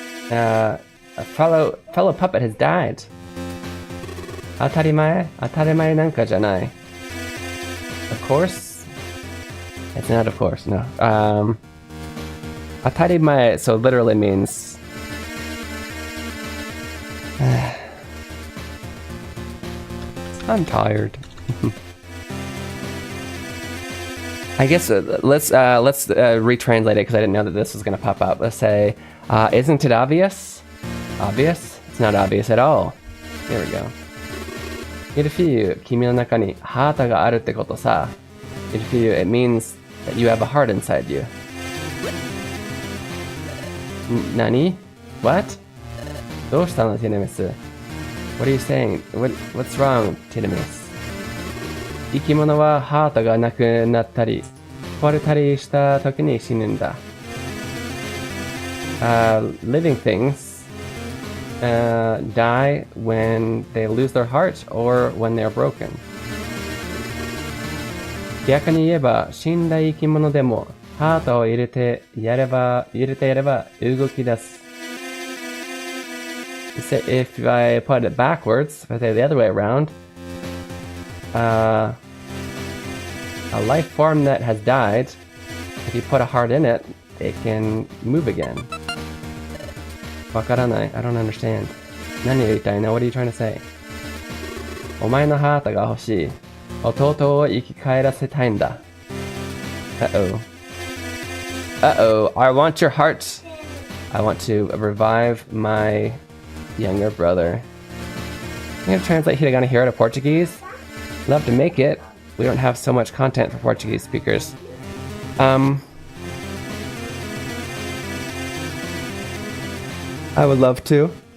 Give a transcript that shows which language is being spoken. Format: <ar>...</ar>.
<en>A fellow puppet has died.</en> <ja>当たり前なんかじゃない。</ja> <en>Of course? It's not of course, no. 当たり前, so literally means... I'm tired. I guess let's retranslate it because I didn't know that this was going to pop up. Let's say, isn't it obvious? Obvious? It's not obvious at all. Here we go.</en> <ja>Irfiyu, kimi no naka ni hata ga aru tte koto sa.</ja> <en>Irfiyu, it means that you have a heart inside you.</en> <ja>Nani?</ja> <en>What?</en> <ja>Doushita no,</ja> <en>Tiramis? What are you saying? What's wrong, Tiramis?</en> <ja>生き物はハートがなくなったり壊れたりした時に死ぬんだ。</ja> <en>Living things die when they lose their heart or when they are broken.</en> <ja>逆に言えば死んだ生き物でもハートを入れてやれば動き出す。</ja> <en>If I put it backwards, if I say the other way around, a life form that has died, if you put a heart in it, it can move again.</en> <ja>Wakaranai,</ja> <en>I don't understand.</en> <ja>Naniを言いたいの?</ja> <en>What are you trying to say?</en> <ja>お前のハートが欲しい。弟を生き返らせたいんだ。</ja> <en>Uh-oh. Uh-oh, I want your heart. I want to revive my younger brother. I'm gonna translate Hiragana Hero to Portuguese. Love to make it. We don't have so much content for Portuguese speakers. I would love to.</en>